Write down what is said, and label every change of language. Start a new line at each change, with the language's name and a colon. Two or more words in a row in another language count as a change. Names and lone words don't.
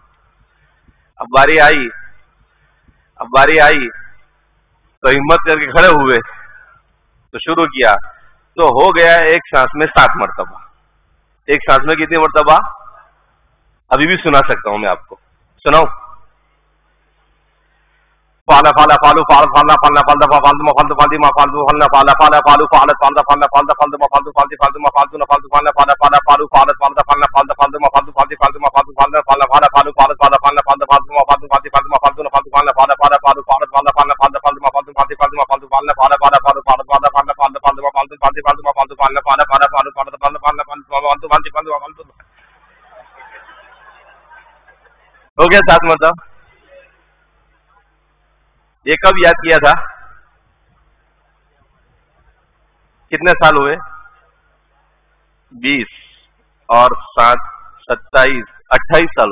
Urdu: اب باری آئی تو ہمت کر کے کھڑے ہوئے تو شروع کیا. تو ہو گیا ایک سانس میں 7 مرتبہ. ایک سانس میں کتنی مرتبہ؟ ابھی بھی سنا سکتا ہوں میں آپ کو. سناؤ.
Punjabi: پالا پالا پالو پال پالنا پالنا پالدا پالدو ما پالدو پالدی ما پالدو پالنا پالا پالا پالو پالت پالدا پالدا پالدا پالدو ما پالدو پالدی پالدو ما پالدو نہ پالدو پالنا پالا پالا پالو پالت پالدا پالنا پالدا پالدو ما پالدو پالدی پالدو ما پالدو پالنا پالا پالا پالو پالت پالدا پالنا پالدا پالدو ما پالدو پالدی پالدو ما پالدو نہ پالدو پالنا پالا پالا پالو پالت پالدا پالنا پالدا پالدو ما پالدو پالدی پالدو ما پالدو پالنا پالا پالا پالو پالت پالدا پالنا پالدا پالدو ما پالدو پالدی پالدو ما پالدو پالنا پالا پالا پالو پالت پالدا پالنا پالدو پالدو پالدی پالدو ما پالدو.
Urdu: ہو گیا 7 مرتبہ. یہ کب یاد کیا تھا؟ کتنے سال ہوئے؟ 20 اور 7 27 28 سال.